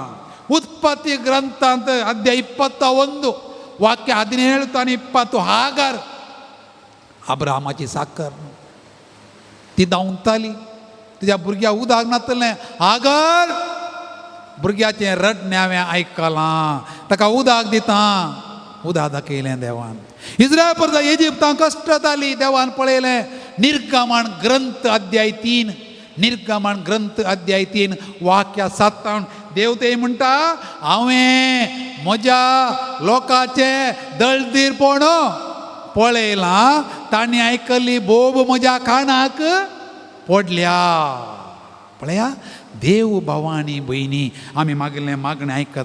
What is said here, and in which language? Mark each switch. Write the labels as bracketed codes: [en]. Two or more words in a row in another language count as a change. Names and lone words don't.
[kok] उत्पत्ती ग्रंथांत अध्याय 21 वाक्य 17 आनी 20, हागार अब्राहमाची साकर ती धांवताली, तुज्या भुरग्याक उदक नातलें. हागार भुरग्याचें रडणें हांवें आयकलां, ताका उदक दिता. उदक दाखयलें देवान. इस्रायल परजा इजिप्तां कश्ट जाली, देवान पळयलें. निर्गमन ग्रंथ अध्याय 3, निर्गमन ग्रंथ अध्याय 3 वाक्य 7 देव ते म्हणटा, हांवें म्हज्या लोकांचें दळदीरपण पळयलां, तांणी आयकल्ली बोब म्हज्या कानाक पडल्या. पळया, देव भावानी भयणी आमी मागलें मागणें आयकता.